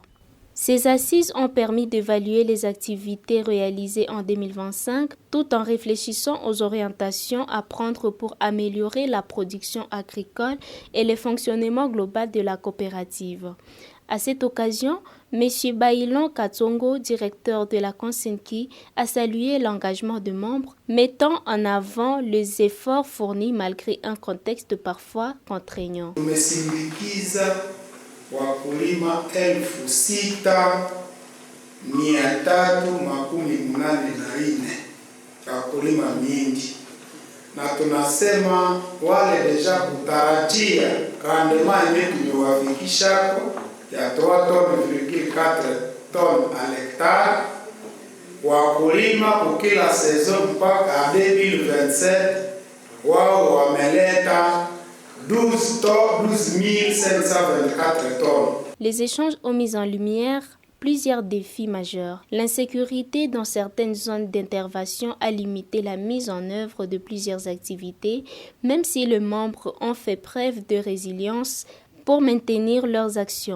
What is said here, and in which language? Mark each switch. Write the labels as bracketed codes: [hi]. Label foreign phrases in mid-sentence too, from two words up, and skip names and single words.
[fr] Ces assises ont permis d'évaluer les activités réalisées en 2025 tout en réfléchissant aux orientations à prendre pour améliorer la production agricole et le fonctionnement global de la coopérative. À cette occasion, M. Bailon Katsongo, directeur de la Consenki, a salué l'engagement des membres, mettant en avant les efforts fournis malgré un contexte parfois contraignant. [sw] Wakulima 6,384 wakulima mingi, na tunasema wale deja kutarajia rendement yenye tumewafikishako ya 3,4 [fr] tonnes à l'hectare [sw] wakulima kukila saison mpaka 2027 wao wameleta 12 524 tonnes. [fr] Les échanges ont mis en lumière plusieurs défis majeurs. L'insécurité dans certaines zones d'intervention a limité la mise en œuvre de plusieurs activités, même si les membres ont fait preuve de résilience pour maintenir leurs actions.